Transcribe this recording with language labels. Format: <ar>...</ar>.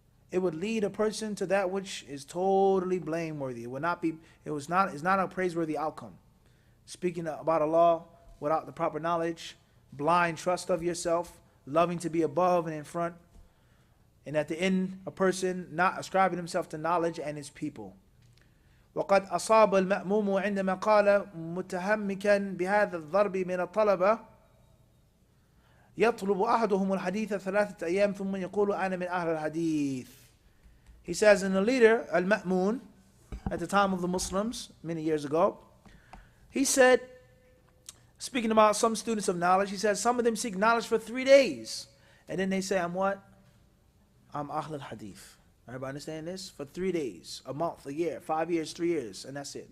<en>It would lead a person to that which is totally blameworthy. It's not a praiseworthy outcome. Speaking about Allah without the proper knowledge, blind trust of yourself, loving to be above and in front, and at the end, a person not ascribing himself to knowledge and his people.</en> <ar>وقد أصاب المأموم عندما قال متهمكا بهذا الضرب من الطلبة يطلب أحدهم الحديث 3 أيام ثم يقول أنا من أهل الحديث.</ar> <en>He says, in the leader, Al-Ma'mun, at the time of the Muslims, many years ago, he said, speaking about some students of knowledge, he says, some of them seek knowledge for 3 days. And then they say, I'm what? I'm Ahl al-Hadith. Everybody understand this? For 3 days, a month, a year, 5 years, 3 years, and that's it.</en>